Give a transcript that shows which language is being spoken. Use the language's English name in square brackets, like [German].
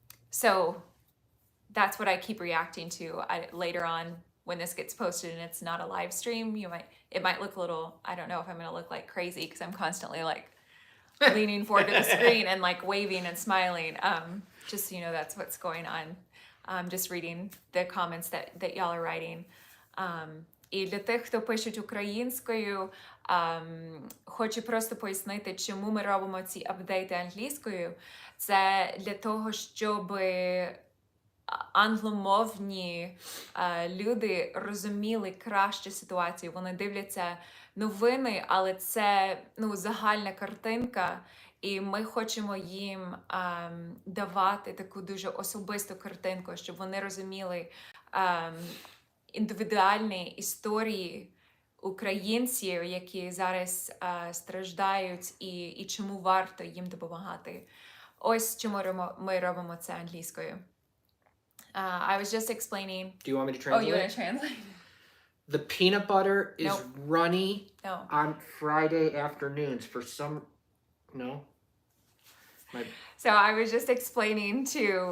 [English] So that's what I keep reacting to later on when this gets posted and it's not a live stream. It might look a little, I don't know if I'm going to look like crazy because I'm constantly like leaning forward to the screen and like waving and smiling. Just so you know, that's what's going on. Just reading the comments that y'all are writing. [Ukrainian] І для тих, хто пишуть українською, хочу просто пояснити, чому ми робимо ці апдейти англійською. Це для того, щоб англомовні люди розуміли краще ситуацію. Вони дивляться новини, але це загальна картинка. І ми хочемо їм давати таку дуже особисту картинку, щоб вони розуміли індивідуальні історії українців, які зараз страждають, і чому варто їм допомагати. Ось чому ми робимо це англійською. [English] I was just explaining. Do you want me to translate? Oh, you want to translate? The peanut butter is runny No. on Friday afternoons for some... No? So I was just explaining to...